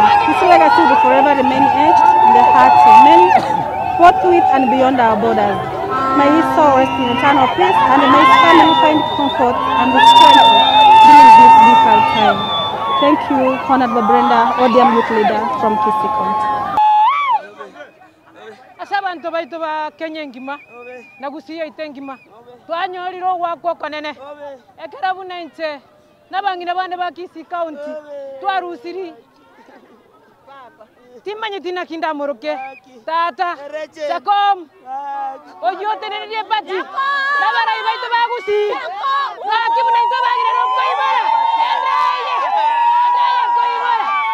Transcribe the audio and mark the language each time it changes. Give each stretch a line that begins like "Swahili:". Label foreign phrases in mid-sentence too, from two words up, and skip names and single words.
English: His legacy will forever remain etched in the hearts of many, both with and beyond our borders. May his soul rest in eternal peace, and may his family find comfort and strength during this difficult time. Thank you, Honorable Brenda, ODM Youth Leader from Kisii County.
Gusii: Asabantu baitu ba Kenya ngima na Gusii ite ngima twanyoriro gwakwo konene ekerabu nainche nabangina bande ba Kisii County twarusiri timanye tina kinda moroke tata Jakom oyote nene pati nabara baitu ba Gusii akibu nainto bagire roko ibara endaye ko ibara